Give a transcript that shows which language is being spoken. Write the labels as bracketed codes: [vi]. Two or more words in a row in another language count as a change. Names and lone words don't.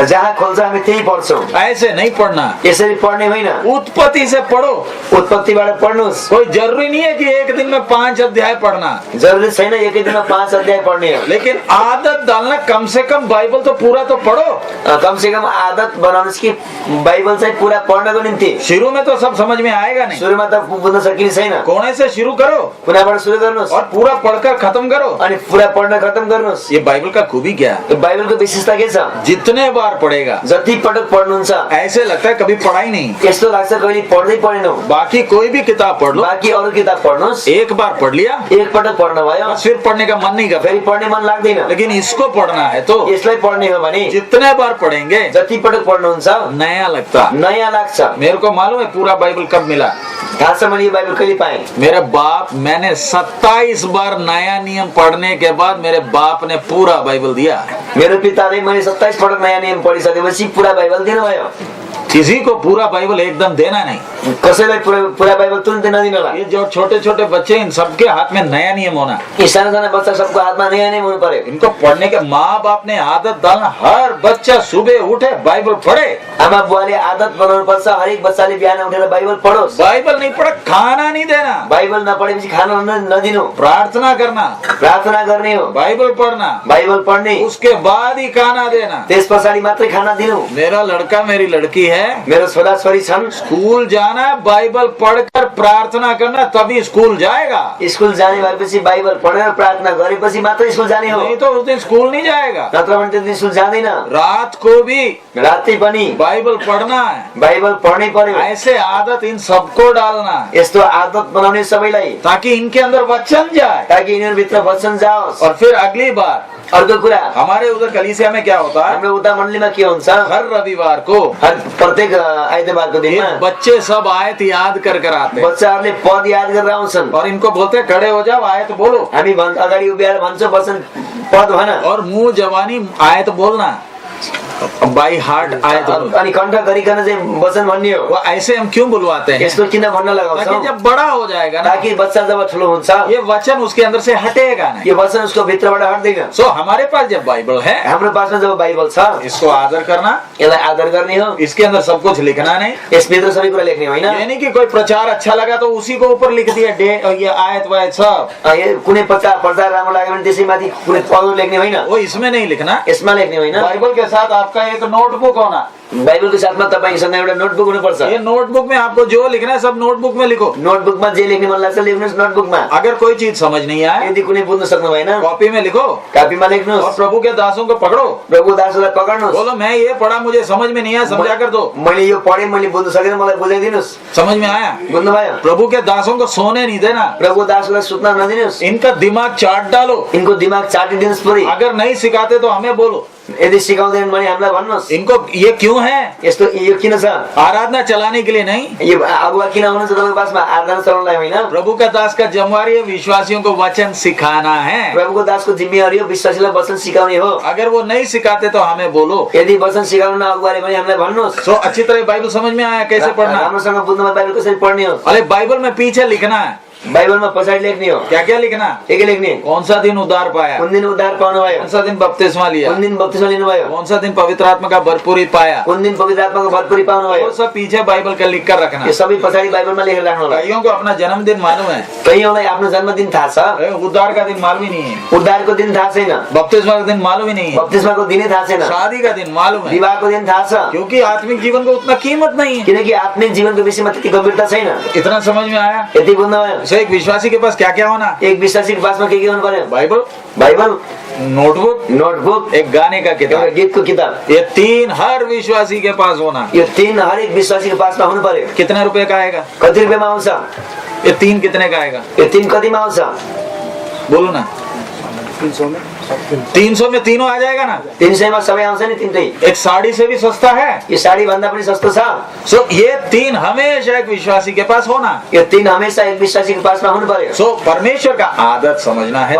[ne] जहाँ खोल्छ हामी त्यही पढ्छौँ। [hi] ऐसे नहीं पढ़ना। [ne] यसरी पढ्ने होइन। [hi] उत्पत्ति से पढ़ो। [ne] उत्पत्तिबाट पढ्नुहोस्। [hi] कोई जरूरी नहीं है कि एक दिन में 5 अध्याय पढ़ना, [ne] जरुरी छैन एकै दिनमा 5 अध्याय पढ्ने हो। [hi] लेकिन आदत डालना, कम से कम बाइबल तो पूरा तो पढ़ो। [ne] कम से कम आदत बनाउनुहोस् कि बाइबल चाहिँ पुरा पढ्नको निम्ति। [hi] शुरू में तो सब समझ में आएगा नहीं, [ne] सुरुमा त बुझ्न सकिने छैन। [hi] कोने से शुरू करो [ne] कुनाबाट सुरु गर्नुहोस् [hi] और पूरा पढ़कर खत्म करो। [ne] अनि पुरा पढ्न खत्म गर्नुहोस्। [hi] ये बाइबल का खूबी क्या है? [ne] यो बाइबलको विशेषता के छ? [hi] जितने बार पढ़ेगा [ne] जति पटक पढ्नुहुन्छ [hi] ऐसे लगता है कभी पढ़ा ही नहीं। [ne] यस्तो लाग्छ कहिले पढ्दै पढेनौ। [hi] बाकी कोई भी किताब पढ़ लो, [ne] बाँकी अरू किताब पढ्नुहोस्, [hi] एक बार पढ़ लिया, [ne] एक पटक पढ्न भयो, [hi] बस फिर पढ़ने का मन नहीं करता। [ne] फेरि पढ्ने मन लाग्दैन। [hi] लेकिन इसको पढ़ना है तो [ne] यसलाई पढ्ने हो भने [hi] जितने बार पढ़ेंगे [ne] जति पटक पढ्नुहुन्छ [hi] नया लगता। [ne] नयाँ लाग्छ। [hi] मेरे को मालूम है पूरा बाइबल कब मिला। [ne] थाहा छ मैले यो बाइबल कहिले पाएँ। [hi] मेरे बाप, मैंने 27 बार नया नियम पढ़ने के बाद मेरे बाप ने पूरा बाइबल दिया। [ne] मेरो पिताले मैले 27 पटक नयाँ नियम पढिसकेपछि पुरा बाइबल दिनुभयो। [hi] किसी को पूरा बाइबल एकदम देना नहीं। [ne] कसैलाई पुरा बाइबल तुरन्तै नदिनु होला। [hi] ये जो छोटे छोटे बच्चे, इन सबके हाथ में नया नियम होना। [ne] यी साना साना बच्चा सबको हातमा नयाँ नियम हुनु पर्यो। [hi] इनको पढ़ने के माँ बाप ने आदत डालना, हर बच्चा सुबह उठे बाइबल पढ़े। [ne] आमा बुवाले आदत बनाउनु पर्छ, हरेक बच्चाले बिहान उठेर बाइबल पढोस्। [hi] बाइबल नहीं पढ़ा खाना नहीं देना। [ne] बाइबल नपढेपछि खाना नदिनु, [hi] प्रार्थना करना, [ne] प्रार्थना गर्ने हो, [hi] बाइबल पढ़ना, [ne] बाइबल पढ्ने, [hi] उसके बाद ही खाना देना। [ne] त्यस पछाडि मात्रै खाना दिनु। [hi] मेरा लड़का मेरी लड़की है, [ne] मेरो छोरा छोरी छन्, [hi] स्कूल जाना, बाइबल पढ़कर प्रार्थना करना, तभी स्कूल जाएगा। [ne] स्कुल जाने भएपछि बाइबल पढेर प्रार्थना गरेपछि मात्रै स्कुल जाने हो, [hi] नहीं तो उस दिन स्कूल नहीं जाएगा। [ne] नत्र भने त्यो दिन स्कुल जाँदैन। [hi] रात को भी [ne] राति पनि [hi] बाइबल पढ़ना है। [ne] बाइबल पढ्नै पर्यो। [hi] ऐसे आदत इन सबको डालना है, [ne] यस्तो आदत बनाउने सबैलाई, [hi] ताकि इनके अंदर वचन जाए। [ne] ताकि यिनीहरूभित्र वचन जाओस्। [hi] और फिर अगली बार [ne] अर्को कुरा, [hi] हमारे उधर कलीसिया में क्या होता है, [ne] हाम्रो उता मण्डलीमा के हुन्छ, [hi] हर रविवार को [ne] हर प्रत्येक आइतबारको [hi] ये [ne] दिनमा [hi] बच्चे सब आयत याद कर आते हैं [ne] बच्चाहरूले पद याद गरेर आउँछन्। [hi] और इनको बोलते हैं खड़े हो जाओ, आयत बोलो। [ne] हामी अगाडि उभिएर भन्छौँ वचन पद भन, [hi] और मुंह जवानी आयत बोलना, [en] by heart [hi] आयत बोलो। [ne] अनि कण्ठ गरिकन चाहिँ वचन भन्ने हो। [hi] वो ऐसे हम क्यों बुलवाते हैं? [ne] यस्तो किन भन्न [hi] ताकि [ne] लगाउँछौँ? [hi] जब बड़ा हो जाएगा ना, [ne] ताकि बच्चा जब ठुलो हुन्छ [hi] ये वचन उसके अंदर से हटेगा नहीं। [ne] यो वचन उसको भित्रबाट हट्दैन। [hi] सो हमारे पास जब बाइबल है, [ne] हाम्रो पासमा जब बाइबल छ, [hi] इसको आदर करना, [ne] यसलाई आदर गर्ने हो। [hi] इसके अंदर सब कुछ लिखना नहीं। [ne] यसभित्र सबै कुरा लेख्ने होइन। [hi] ये नहीं कि कोई प्रचार अच्छा लगा तो उसी को ऊपर लिख दिया ये आयत वायत सब, [ne] कुनै प्रचार राम्रो लाग्यो भने त्यसैमाथि कुनै पदहरू लेख्ने होइन। [hi] वो इसमें नहीं लिखना। [ne] यसमा लेख्ने होइन। [hi] बाइबल के साथ आपका एक नोटबुक होना। [ne] बाइबलको साथमा तपाईसँग एउटा नोटबुक हुनुपर्छ। [hi] ये नोटबुक में आपको जो लिखना है सब नोटबुक में लिखो। [ne] नोटबुकमा जे लेख्ने मन लाग्छ लेख्नुहोस् नोटबुकमा। [hi] अगर कोई चीज समझ नहीं आए, [ne] यदि कुनै बुझ्न सक्नु भएन [hi] कॉपी में लिखो [ne] कापीमा [hi] और [ne] लेख्नुहोस्। [hi] प्रभु के दासों को पकड़ो, [ne] प्रभु दासलाई पकड्नुहोस्। [hi] बोलो मैं ये पढ़ा, मुझे समझ में नहीं आया, समझा कर दो। [ne] मैले यो पढेँ, मैले बुझ्न सकेन, मलाई बुझाइदिनुहोस्। [hi] समझ में आया? [ne] बुझ्नुभयो? [hi] प्रभु के दासों को सोने नहीं देना। [ne] प्रभु दासलाई सुत्न नदिनुहोस्। [hi] इनका दिमाग चाट डालो। [ne] इनको दिमाग चाटिदिनुहोस् परि। [hi] अगर नहीं सिखाते तो हमें बोलो। [ne] यदि सिकाउँदैन भने हामीलाई भन्नुहोस्। [hi] इनको ये क्यों है? [ne] यस्तो यो किन छ? [hi] आराधना चलाने के लिए नहीं, [ne] यो अगुवा किन हुनुहुन्छ तपाईँको पासमा? आराधना चलाउनलाई होइन। [hi] प्रभु का दास का जिम्मेवारी है विश्वासियों को वचन सिखाना है। [ne] प्रभुको दासको जिम्मेवारी हो विश्वासीलाई वचन सिकाउने हो। [hi] अगर वो नहीं सिखाते तो हमें बोलो। [ne] यदि वचन सिकाउन अगुवाले भने हामीलाई भन्नुहोस्। [hi] सो अच्छी तरह बाइबल समझ में आया कैसे पढ़ना? [ne] राम्रोसँग बुझ्नुमा बाइबल कसरी पढ्ने हो? [hi] अरे बाइबल में पीछे लिखना है। [ne] बाइबलमा पछाडि लेख्ने हो। [hi] क्या क्या लिखना? [ne] के लेख्ने? [hi] कौन सा दिन उद्धार पाया, [ne] कुन दिन उद्धार पाउनुभयो, [hi] कौन सा दिन बपतिस्मा लिया, [ne] कुन दिन बप्तिस्मा लिनुभयो, [hi] कौन सा दिन पवित्र आत्मा का भरपूरी पाया, [ne] कुन दिन पवित्र आत्माको भरपुरी पाउनुभयो। [hi] वो सब पीछे बाइबल का लिख कर रखना। [ne] यो सबै पछाडि बाइबलमा लेखेर राख्नु होला। [hi] कईयों को अपना जन्मदिन मालूम है, [ne] कहीँलाई आफ्नो जन्मदिन थाहा छ, [hi] उद्धार का दिन मालूम ही नहीं है, [ne] उद्धारको दिन थाहा छैन, [hi] बपतिस्मा का दिन मालूम ही नहीं है, [ne] बप्तिस्माको दिनै थाहा छैन, [hi] शादी का दिन मालूम है, [ne] विवाहको दिन थाहा छ। [hi] क्योंकि आत्मिक जीवन को उतना कीमत नहीं है। [ne] किनकि आत्मिक जीवनको विषयमा त्यति गम्भीरता छैन। [hi] इतना समझ में आया? [ne] यति बुझ्नुभयो? [hi] सो एक विश्वासी के पास क्या क्या होना? [ne] एक विश्वासीको पासमा के हुनु पर्यो? [hi] बाइबल, [ne] बाइबल, [hi] नोटबुक, [ne] नोटबुक, [hi] एक गाने का [ne] एउटा [hi] किताब। [ne] गीतको किताब। [hi] ये तीन हर विश्वासी के पास होना। [ne] यो तीन हरेक विश्वासीको पासमा हुनु पर्यो। [hi] कितने रुपए का आएगा? [ne] कति रुपियाँमा आउँछ? [hi] ये तीन कितने का आएगा? [ne] यो तीन कतिमा आउँछ? [hi] बोलो ना। 300 में 300 में तीनों आ जाएगा ना। [ne] 300 मा सबै आउँछ नि तिनटै। [hi] एक साड़ी से भी सस्ता है। [ne] यो साडी भन्दा पनि सस्तो छ। [hi] सो ये 3 हमेशा एक विश्वासी के पास होना। [ne] यो 3 हमेशा एक विश्वासीको पासमा हुनु पर्यो। [hi] सो परमेश्वर का आदत समझना है तो